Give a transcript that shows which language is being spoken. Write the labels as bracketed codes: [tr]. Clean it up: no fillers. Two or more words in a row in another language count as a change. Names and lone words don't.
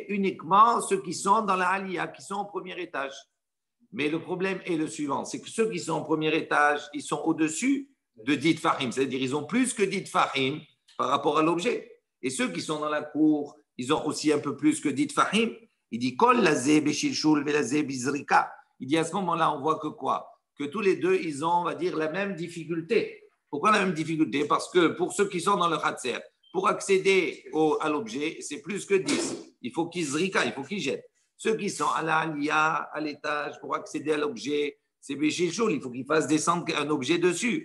[fr] Uniquement ceux qui sont dans la Aliyah, qui sont au premier étage. Mais le problème est le suivant, c'est que ceux qui sont au premier étage, ils sont au-dessus de Dit Fahim, c'est-à-dire ils ont plus que Dit Fahim par rapport à l'objet. Et ceux qui sont dans la cour, ils ont aussi un peu plus que Dit Fahim. Il dit [he] כל לזה בשלשול ולזה בזריקה. [fr] Il dit à ce moment-là, on voit que quoi? Que tous les deux, ils ont, on va dire, la même difficulté. Pourquoi la même difficulté? Parce que pour ceux qui sont dans le Khatser, pour accéder à l'objet, c'est plus que 10. Il faut qu'ils zrika, il faut qu'ils jettent. Ceux qui sont à la Aliyah, à l'étage, pour accéder à l'objet, c'est beshilshul, il faut qu'ils fassent descendre un objet dessus.